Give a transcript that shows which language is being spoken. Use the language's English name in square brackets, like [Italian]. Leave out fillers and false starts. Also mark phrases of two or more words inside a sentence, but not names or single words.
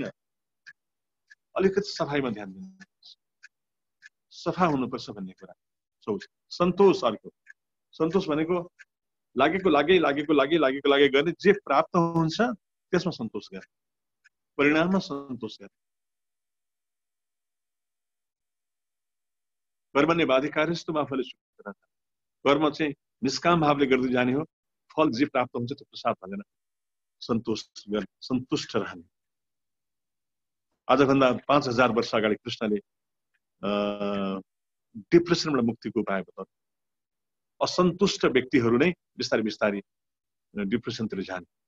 [Nepali] अलिकति सफाइमा ध्यान दिनु, सफा हुनुपर्छ भन्ने कुरा। सन्तोष। अर्को सन्तोष भनेको लागेको लागि गर्ने, जे प्राप्त हुन्छ त्यसमा सन्तोष गर्ने, परिणाममा सन्तोष गर्ने। [Sanskrit] कर्मण्य बाधिकारस्तु मा फले सुखदा। [Nepali] कर्म चाहिँ निष्काम भावले गर्दै जाने हो। फल जे प्राप्त हुन्छ त्यो प्रसाद भनेर सन्तुष्ट रहने। आजभन्दा 5000 वर्ष अगाडि कृष्णले डिप्रेसनबाट मुक्तिको उपाय बताउनु। असन्तुष्ट व्यक्तिहरू नै बिस्तारै बिस्तारै डिप्रेसनतिर जाने।